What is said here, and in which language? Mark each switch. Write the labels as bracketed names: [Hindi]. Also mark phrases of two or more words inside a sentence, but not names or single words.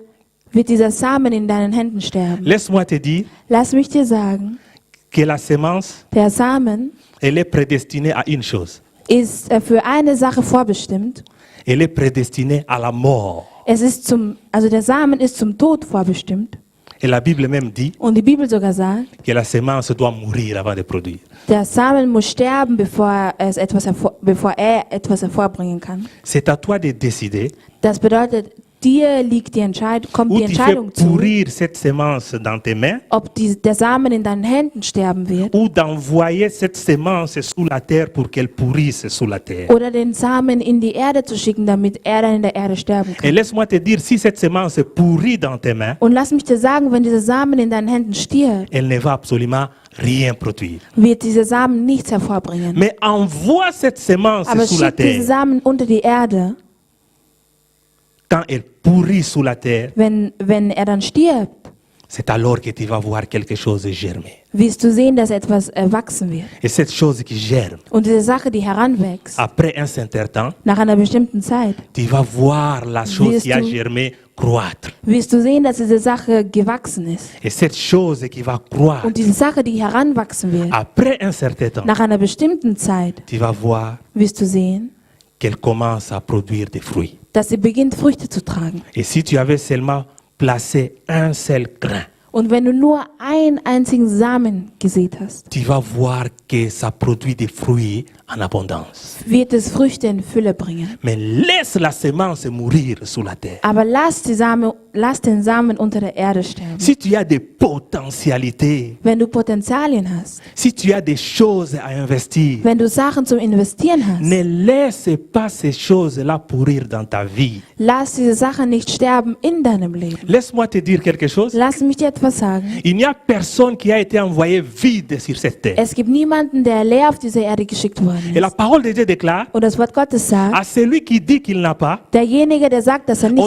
[German] wird dieser Samen in deinen Händen sterben. [French] Laisse-moi te dire [German] Lass mich dir sagen, [French] que la semence, [German] der Samen [French] elle est prédestinée à une chose. [German] ist für eine Sache vorbestimmt. [French] Elle est prédestinée à la mort. [German] Der Samen ist zum Tod vorbestimmt. [French] Et la Bible même dit [German] Und die Bibel sogar sagt, [French] que la semence doit mourir avant de produire. [German] der Samen muss sterben, bevor er etwas hervorbringen kann. [French] C'est à toi de décider [German] Das bedeutet, dir liegt kommt [French] où [German] die [French] tu fais [German] Entscheidung zu, [French] pourrir cette semence dans tes mains [German] ob der Samen in deinen Händen sterben wird [French] ou d'envoyer cette semence sous la terre pour qu'elle pourrisse sous la terre. [German] oder den Samen in die Erde zu schicken, damit er dann in der Erde sterben [French] Et [German] kann. [French] laisse-moi te dire, si cette semence pourrit dans tes mains, [German] Und lass mich dir sagen, wenn dieser Samen in deinen Händen stirbt, [French] elle ne va absolument rien produire. [German] wird dieser Samen nichts hervorbringen. [French] Mais envoie cette semence [German] Aber [French] sous la [German] schick diesen [French] terre. [German] Samen unter die Erde, [French] Quand elle pourrit sous la terre, [German] wenn er dann stirbt, [French] c'est alors que tu vas voir quelque chose germer. [German] wirst du sehen, dass etwas wachsen wird. [French] Et cette chose qui germe, [German] Und diese Sache, die heranwächst, [French] après un certain temps, [German] nach einer bestimmten Zeit, [French] tu vas voir la chose [German] Wirst [French] qui a [German] du- [French] germé croître. [German] wirst du sehen, dass diese Sache gewachsen ist. [French] Et cette chose qui va croître, [German] Und diese Sache, die heranwachsen wird, [French] après un certain temps, [German] nach einer bestimmten Zeit, [French] tu vas voir [German] wirst du sehen, [French] qu'elle commence à produire des fruits. [German] dass sie beginnt, Früchte zu tragen. [French] Et si tu avais seulement placé un seul grain, [German] Und wenn du nur einen einzigen Samen gesät hast, [French] tu vas voir que ça produit des fruits en abondance. [German] wird es Früchte in Fülle bringen. [French] Mais laisse la semence mourir sous la terre. [German] Aber lass den Samen unter der Erde sterben. [French] Si tu as des potentialités, [German] wenn du Potenzialien hast, [French] si tu as des choses à investir, [German] wenn du Sachen zum Investieren hast, [French] ne laisse pas ces choses-là pourrir dans ta vie. [German] lass diese Sachen nicht sterben in deinem Leben. [French] Laisse-moi te dire quelque chose. [German] Lass mich dir etwas sagen. [French] Il n'y a personne qui a été envoyé vide sur cette terre. [German] Es gibt niemanden, der leer auf diese Erde geschickt worden [French] Et la [German] ist. [French] parole de Dieu déclare [German] Und das Wort Gottes sagt, [French] à celui qui dit qu'il n'a pas, [German] derjenige, der sagt, dass er nicht